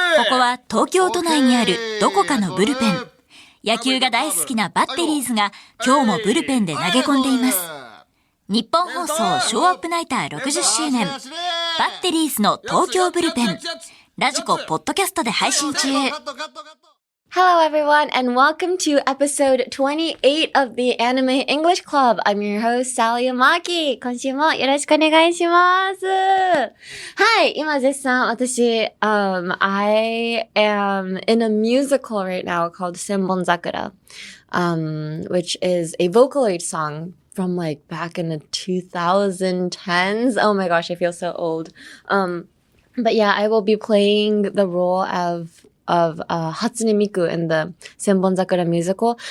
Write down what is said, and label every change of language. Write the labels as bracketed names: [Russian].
[Japanese] ここは東京都内にあるどこかのブルペン。野球が大好きなバッテリーズが今日もブルペンで投げ込んでいます。日本放送ショーアップナイター60周年。バッテリーズの東京ブルペン。ラジコポッドキャストで配信中。 [English] Hello everyone and welcome to episode 28 of the Anime English Club. I'm your host, Sally Amaki. [Japanese] 今週もよろしくお願いします。 [English] はい、今絶賛私、 I am in a musical right now called Senbonzakura, which is a Vocaloid song from like back in the 2010s. Oh my gosh, I feel so old. But yeah, I will be playing the role of Hatsune Miku in the Senbonzakura musical.